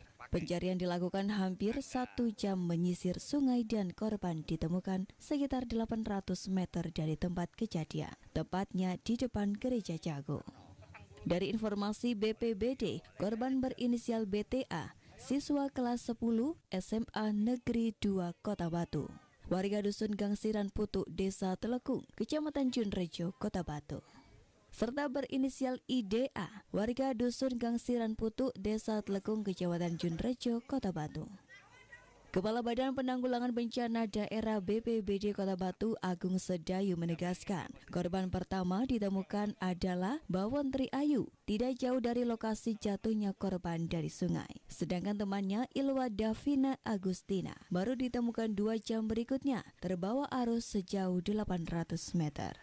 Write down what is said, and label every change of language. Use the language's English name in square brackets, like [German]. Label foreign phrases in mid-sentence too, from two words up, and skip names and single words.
[Indonesian] Pencarian dilakukan hampir 1 jam menyisir sungai dan korban ditemukan sekitar 800 meter dari tempat kejadian, tepatnya di depan Gereja Jago. Dari informasi BPBD, korban berinisial BTA, siswa kelas 10 SMA Negeri 2 Kota Batu. Warga Dusun Gangsiran Putu, Desa Telekung, Kecamatan Junrejo, Kota Batu. Serta berinisial IDA, warga Dusun Gangsiran Putu, Desa Telekung, Kecamatan Junrejo, Kota Batu. Kepala Badan Penanggulangan Bencana Daerah BPBD Kota Batu, Agung Sedayu menegaskan, korban pertama ditemukan adalah Bawon Tri Ayu, tidak jauh dari lokasi jatuhnya korban dari sungai. Sedangkan temannya Ilwa Davina Agustina baru ditemukan 2 jam berikutnya, terbawa arus sejauh 800 meter.